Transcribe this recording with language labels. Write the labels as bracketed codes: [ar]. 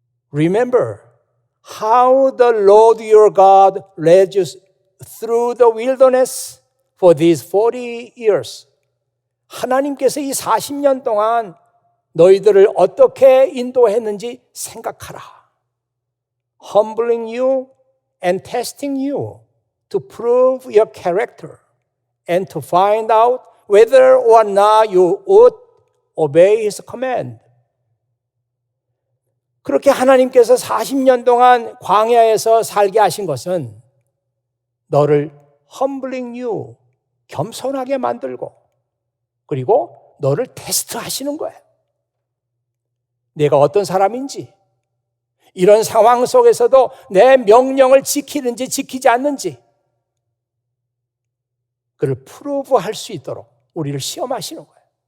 [en] Remember how the Lord your God led you through the wilderness for these 40 years. [ko] 하나님께서 이 40년 동안 너희들을 어떻게 인도했는지 생각하라. [en] Humbling you and testing you to prove your character and to find out whether or not you would obey His command. [ko] 그렇게 하나님께서 40년 동안 광야에서 살게 하신 것은 너를 [en] humbling you, [ko] 겸손하게 만들고 그리고 너를 테스트하시는 거예요. 내가 어떤 사람인지, 이런 상황 속에서도 내 명령을 지키는지 지키지 않는지 그를 프루브할 수 있도록 우리를 시험하시는 거예요.